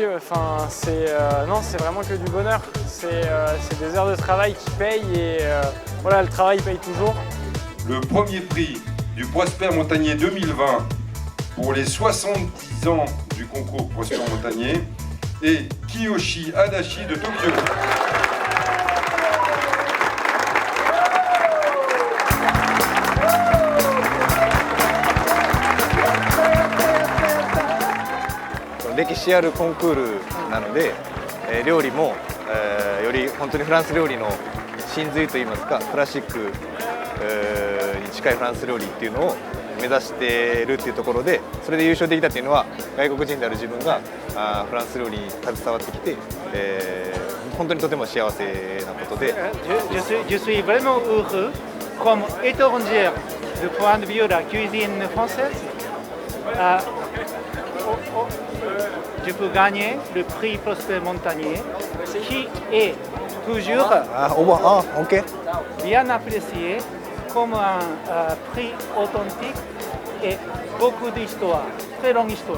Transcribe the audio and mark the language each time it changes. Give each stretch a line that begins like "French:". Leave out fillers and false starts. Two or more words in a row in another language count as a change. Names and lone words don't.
French: C'est vraiment que du bonheur. C'est des heures de travail qui payent et voilà, le travail paye toujours. Le 1er prix du Prosper Montagnier 2020 pour les 70 ans du concours Prosper Montagnier est Kiyoshi Adachi de Tokyo.
Japanese: 歴史あるコンクールなので、料理も、より本当にフランス料理の真髄といいますか、クラシックに近いフランス料理っていうのを目指しているっていうところで、それで優勝できたっていうのは外国人である自分がフランス料理に携わってきて、本当にとても幸せなことで。
French: Je suis vraiment heureux comme étranger du point de vue de la cuisine française. Je peux gagner le prix Prosper Montagnier, qui est toujours bien apprécié comme un prix authentique et beaucoup d'histoire, très longue histoire.